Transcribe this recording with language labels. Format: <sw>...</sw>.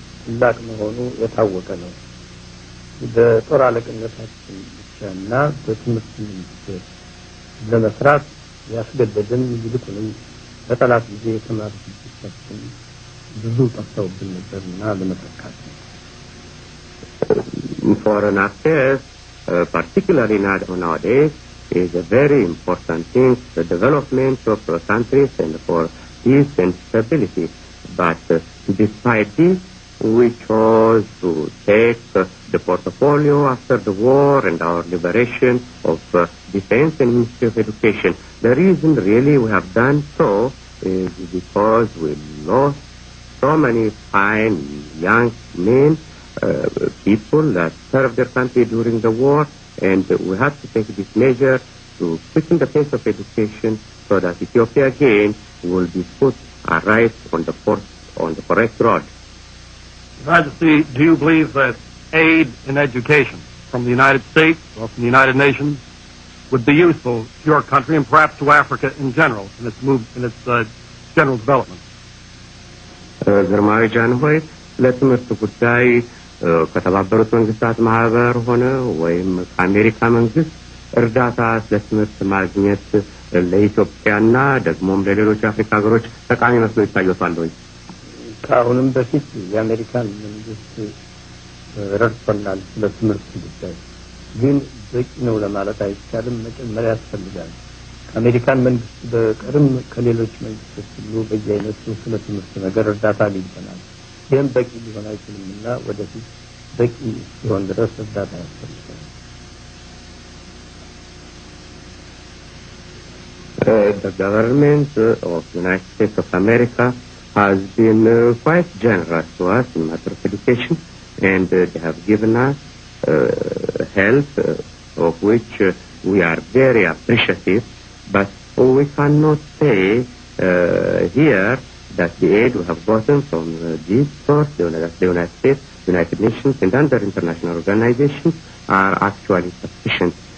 <am>ታላቅ መሆኑ የታወቀ ነው። በጦር አለቅነታችን ብቻና በትምህርት ሚኒስቴር ለመስራት ያስገደደን ይልቁንም በጠላት ጊዜ የተማሩ ልጆቻችን ብዙ ጠፍተውብን ነበርና ለመተካት</am> <en>Foreign affairs, particularly nowadays, is a very important thing for the development of countries and for peace and stability. But despite this, we chose to take the portfolio after the war and our liberation of defense and Ministry of Education. The reason really we have done so is because we lost so many fine young men, people that served their country during the war, and we have to take this measure to quicken the pace of education so that Ethiopia again will be put right on the correct road. Majesty, do you believe that aid in education from the United States or from the United Nations would be useful to your country and perhaps to Africa in general in its general development?</en> <am>ግርማዊ ጃንሆይ ለትምህርት ጉዳይ ከተባበሩት መንግስታት ማህበር ሆነ ወይም ከአሜሪካ መንግስት እርዳታ ለትምህርት ማግኘት ለኢትዮጵያና ደግሞም ለሌሎች አፍሪካ ሀገሮች ጠቃሚ መስሎ ይታያል ወይ? ከአሁንም በፊት የአሜሪካን መንግስት ረድቶናል ለትምህርት ጉዳይ፣ ግን በቂ ነው ለማለት አይቻልም። መጨመሪያ ያስፈልጋል። ከአሜሪካን መንግስት በቀርም ከሌሎች መንግስቶች ሁሉ በየአይነቱ ስለ ትምህርት ነገር እርዳታ አግኝተናል። ይህም በቂ ሊሆን አይችልምና ወደፊት በቂ ሲሆን ድረስ እርዳታ ያስፈልጋል።</am> <en>The government of the United States of America has been quite generous to us in matter of education, and they have given us help of which we are very appreciative, but we cannot say here that the aid we have gotten from this source, the United States, United Nations, and other international organizations are actually sufficient.</en>